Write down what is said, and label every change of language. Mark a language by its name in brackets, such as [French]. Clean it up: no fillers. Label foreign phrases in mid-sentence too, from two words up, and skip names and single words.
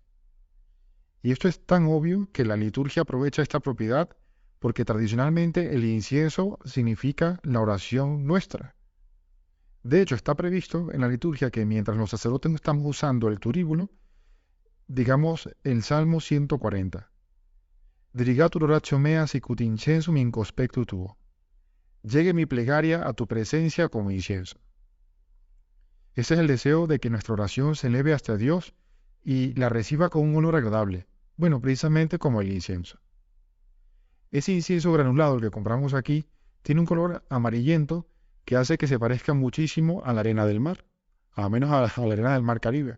[Spanish] Y esto es tan obvio que la liturgia aprovecha esta propiedad porque tradicionalmente el incienso significa la oración nuestra. De hecho, está previsto en la liturgia que mientras los sacerdotes estamos usando el turíbulo, digamos el Salmo 140. [Latin] Dirigatur oratio mea sicut incensum in conspectu tuo. [Spanish] Llegue mi plegaria a tu presencia como incienso. Ese es el deseo de que nuestra oración se eleve hasta Dios y la reciba con un olor agradable, bueno, precisamente como el incienso. Ese incienso granulado, el que compramos aquí, tiene un color amarillento que hace que se parezca muchísimo a la arena del mar, al menos a la arena del mar Caribe.